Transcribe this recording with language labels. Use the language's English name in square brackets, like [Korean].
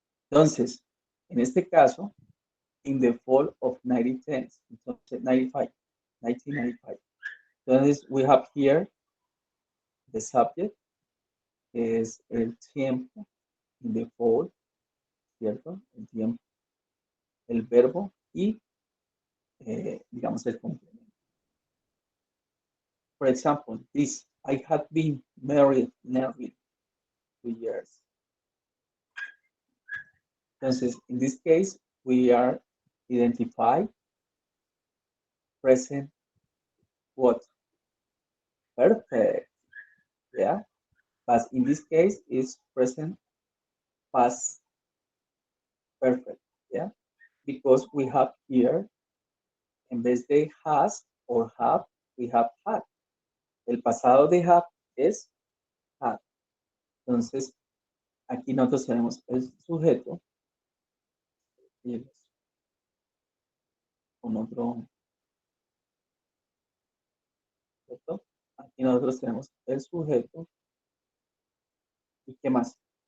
[Spanish] Entonces, en este caso, [English] in the fall of 1910, [Spanish] entonces 95, 1995. [English] Entonces, we have here the subject, [Spanish] que es el tiempo, [English] in the fall, ¿cierto? [Spanish] El tiempo, el verbo y, digamos, el complemento. [English] For example, this, I had been married nearly 2 years. Entonces, in this case, we are identify present what? Perfect, yeah? But in this case, it's present past perfect, yeah? Because we have here, [Spanish] en vez de [English] has or have, we have had. [Spanish] El pasado de have es had. Entonces, aquí nosotros tenemos el sujeto y con otro, ¿cierto? Aquí nosotros tenemos el sujeto y qué más.